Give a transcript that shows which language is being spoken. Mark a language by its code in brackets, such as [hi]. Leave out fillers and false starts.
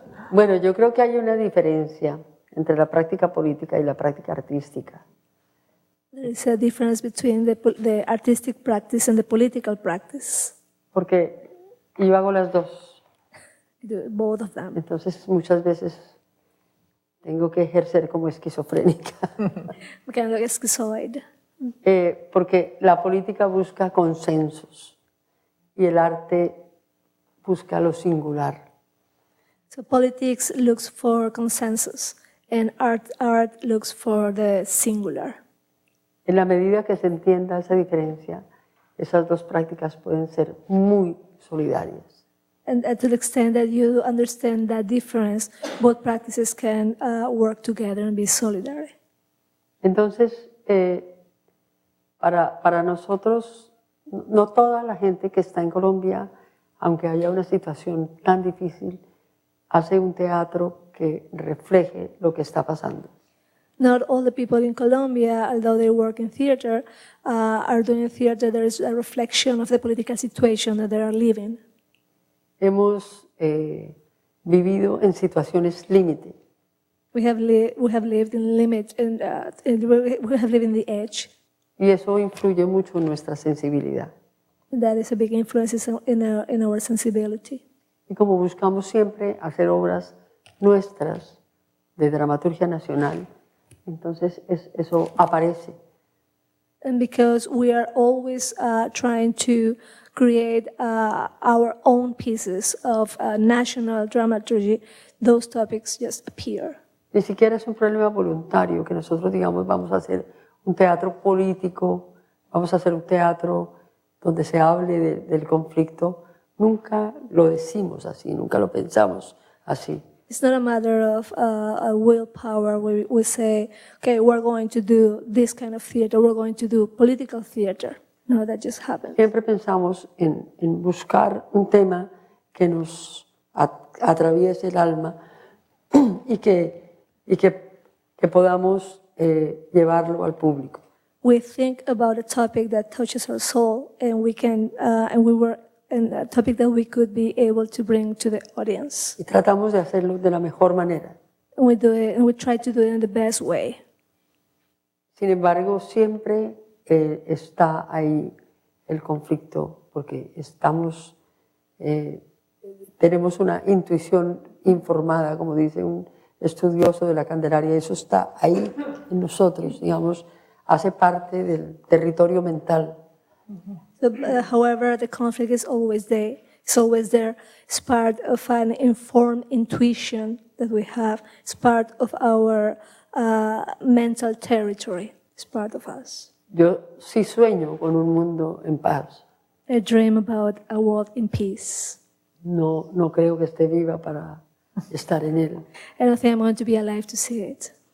[es] Bueno, yo creo que hay una diferencia entre la práctica política y la práctica artística. [en] There is a difference between the artistic practice and the political practice. [es] Porque yo hago las dos. [en] I do both of them. [es] Entonces, muchas veces tengo que ejercer como esquizofrénica. [en] Kind of schizoid. [es] Porque la política busca consensos y el arte busca lo singular. [en] So politics looks for consensus, and art looks for the singular. [es] En la medida que se entienda esa diferencia, esas dos prácticas pueden ser muy solidarias. [en] And to the extent that you understand that difference, both practices can work together and be solidary. [es] Entonces, para nosotros, no toda la gente que está en Colombia, aunque haya una situación tan difícil, hace un teatro que refleje lo que está pasando. [en] not all the people in Colombia, although they work in theater, are doing theater. There is a reflection of the political situation that they are living. [es] Hemos vivido en situaciones límite. [en] We have lived in limit, and we have lived in the edge. [es] Y eso influye mucho en nuestra sensibilidad. [en] That is a big influence in our sensibility. [es] Y como buscamos siempre hacer obras nuestras de dramaturgia nacional, entonces eso aparece. [en] And because we are always trying to create our own pieces of national dramaturgy, those topics just appear. [es] Ni siquiera es un problema voluntario que nosotros digamos vamos a hacer un teatro político, vamos a hacer un teatro donde se hable del conflicto. Nunca lo decimos así, nunca lo pensamos así. [en] It's not a matter of a willpower where we say, okay, we're going to do this kind of theater, we're going to do political theater. No, that just happens. [es] Siempre pensamos en buscar un tema que nos atraviese el alma y que podamos llevarlo al público. [en] We think about a topic that touches our soul, and we can, and we were in a topic that we could be able to bring to the audience. [es] Y tratamos de hacerlo de la mejor manera. [en] And we do it, and we try to do it in the best way. [es] Sin embargo, siempre está ahí el conflicto, porque tenemos una intuición informada, como dice un estudioso de la Candelaria, eso está ahí en nosotros, digamos, hace parte del territorio mental. [en] So, however, the conflict is always there. It's always there. It's part of an informed intuition that we have. It's part of our mental territory. It's part of us. [es] Yo sí sueño con un mundo en paz. [en] I dream about a world in peace. [es] No creo que esté viva para estar en él. [en] I don't think I'm going to be alive to see it.